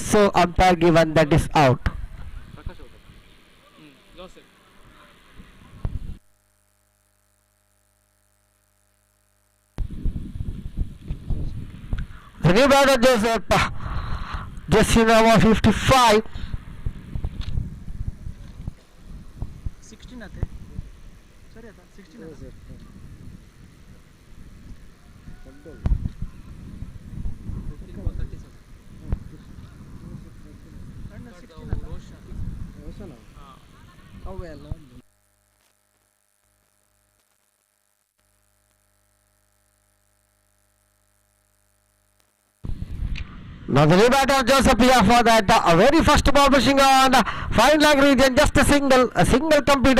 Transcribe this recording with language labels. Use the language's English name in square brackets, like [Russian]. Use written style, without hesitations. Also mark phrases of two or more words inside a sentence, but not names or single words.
[English] So umpire given that is out. The new batter Joseph, just number 55. [Tulu] 16 ಆತೆ ಸರಿ ಆತ 16 ಆತ ರೋಷನ್ ಅವೇ ಅಲ್ಲ. [English] Now the new batter Joseph here for that very first ball pushing on fine leg region, just a single completed.